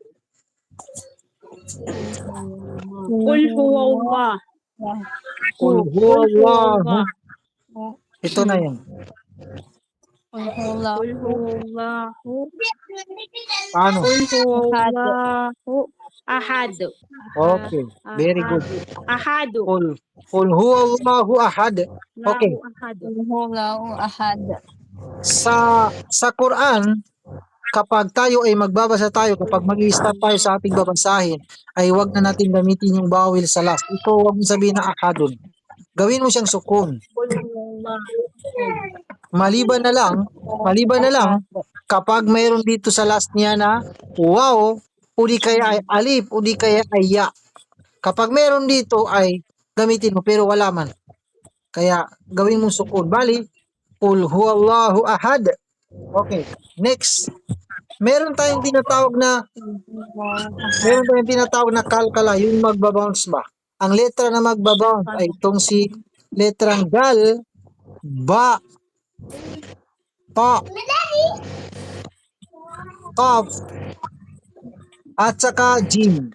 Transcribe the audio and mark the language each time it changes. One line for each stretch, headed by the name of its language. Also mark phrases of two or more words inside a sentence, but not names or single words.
Arabic: Kulhuwa.
Filipino: Kulhuwallahu. Ito na yan.
Arabic: Kulhuwallahu.
Filipino: Paano?
Arabic: Kulhuwallahu. Ahad.
English: Okay. Very good.
Arabic: Ahad. قل هو الله أحد. Okay. قل هو الله أحد.
Filipino: Sa Quran, kapag tayo ay magbabasa tayo, kapag mag-i-start tayo sa ating babasahin, ay wag na natin gamitin yung bawel sa last. Ito, wag mo sabihin na ahadun. Gawin mo siyang sukun. Maliban na lang, kapag mayroon dito sa last niya na wow, o di kaya ay alif, o di kaya ay ya. Kapag mayroon dito ay gamitin mo, pero wala man. Kaya gawin mo sukun.
Arabic: Bali, قل هو الله أحد.
English: Okay, next.
Filipino: Meron tayong tinatawag na kalkala, yung magbabounce ba? Ang letra na magbabounce ay itong si letrang dal, ba, pa, kaf, at saka jim.